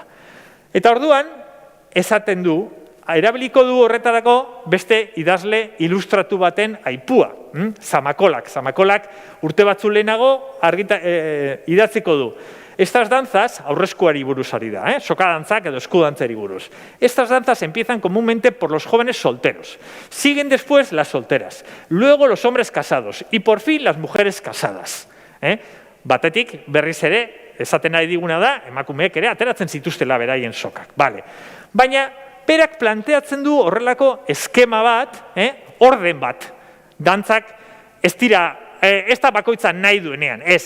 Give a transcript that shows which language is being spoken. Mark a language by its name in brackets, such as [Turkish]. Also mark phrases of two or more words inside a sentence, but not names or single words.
[Basque] Eta orduan, esaten du, erabiliko du horretarako beste idazle ilustratu baten aipua, Zamakolak. Zamakolak urte batzu lehenago idatziko du. [Spanish] Estas danzas, [Basque] aurreskuari buruz ari da, sokadantzak edo eskudantzari buruz. [Spanish] Estas danzas empiezan comúnmente por los jóvenes solteros. Siguen después las solteras, luego los hombres casados y por fin las mujeres casadas. [Basque] Batetik berriz ere, esaten ari diguna da, emakumeek ere ateratzen zituztela beraien sokak. Baina, berak planteatzen du horrelako eskema bat, orden bat. Dantzak ez dira, ez da bakoitza nahi duenean, ez.